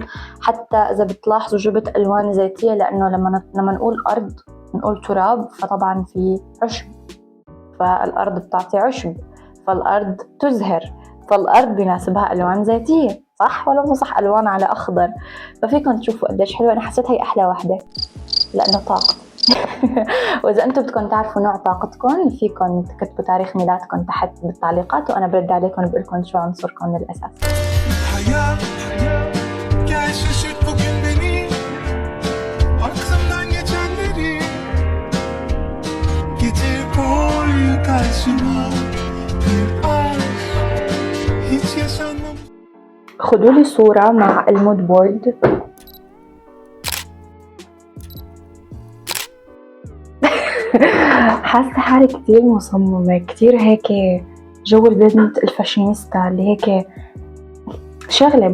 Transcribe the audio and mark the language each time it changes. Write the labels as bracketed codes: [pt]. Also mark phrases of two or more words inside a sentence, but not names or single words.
[ar] حتى إذا بتلاحظوا جبت ألوان زيتية، لأنه لما نقول أرض نقول تراب، فطبعا في عشب، فالأرض بتعطي عشب، فالأرض تزهر، فالأرض بيناسبها ألوان زيتية، صح ولا مو صح؟ ألوان على أخضر. ففيكم تشوفوا قديش حلوة. أنا حسيت هي أحلى واحدة لأنه طاقة. وإذا أنتم بدكم تعرفوا نوع طاقتكم، فيكم تكتبوا تاريخ ميلادكم تحت بالتعليقات، وأنا برد عليكم بقولكم شو عنصركم الأساسي. [tr] Hayat gel şaşırt bugün beni, aklımdan geçenleri getir koy karşıma, bir aşk hiç yaşanmamış. [ar] خدوا لي صورة مع [en] mood board. [ar] حاسة حالي كتير مصممة، كتير هيك جو البنت الفاشينيستا اللي هيك شغلة.